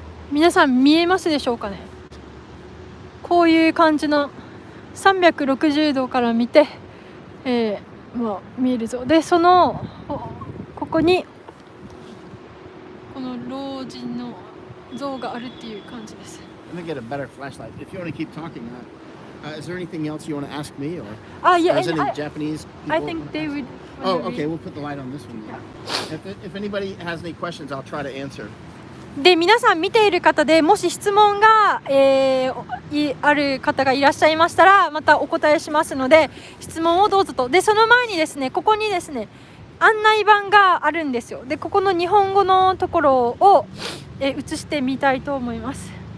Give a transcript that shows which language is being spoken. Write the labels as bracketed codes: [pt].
[ja] 皆さん見えますでしょうかね。こういう感じの360度から見て、見える像で、ここにこの老人の像があるっていう感じです。 [en] Let me get a better flashlight. If you want to keep talking, is there anything else you want to ask me, or yeah, is any Japanese people? I think they would. Oh, okay. We'll put the light on this one. If anybody has any questions, I'll try to answer. [ja] で、皆さん見ている方でもし質問が、ある方がいらっしゃいましたらまたお答えしますので質問をどうぞと。で、その前にですね、ここにですね案内板があるんですよ。で、ここの日本語のところを、映してみたいと思います。